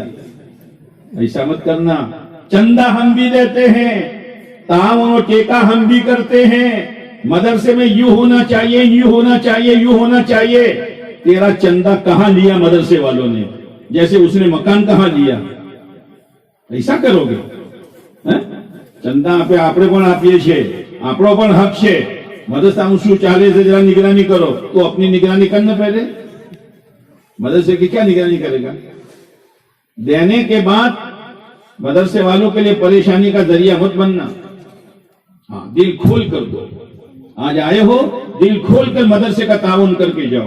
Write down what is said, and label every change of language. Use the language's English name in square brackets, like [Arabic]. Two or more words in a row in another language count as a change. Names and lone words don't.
[Urdu] ایسا مت کرنا، چندہ ہم بھی دیتے ہیں، تعاون و ٹیکہ ہم بھی کرتے ہیں، مدرسے میں یوں ہونا چاہیے، یوں ہونا چاہیے، یوں ہونا چاہیے۔ تیرا چندہ کہاں لیا مدرسے والوں نے؟ جیسے اس نے مکان کہاں لیا؟ ایسا کرو گے؟ [Gujarati] چندہ આપણે પણ આપીએ છીએ, આપણો પણ હક છે, મદરસાનું શું ચાલે છે જરા નિગરાની કરો। [Urdu] તો اپنی نگرانی کرنا پہلے، مدرسے کی کیا نگرانی کرے گا? دینے کے بعد مدرسے والوں کے لیے پریشانی کا ذریعہ مت بننا. ہاں، دل کھول کر دو. آج آئے ہو، دل کھول کر مدرسے کا تعاون کر کے جاؤ.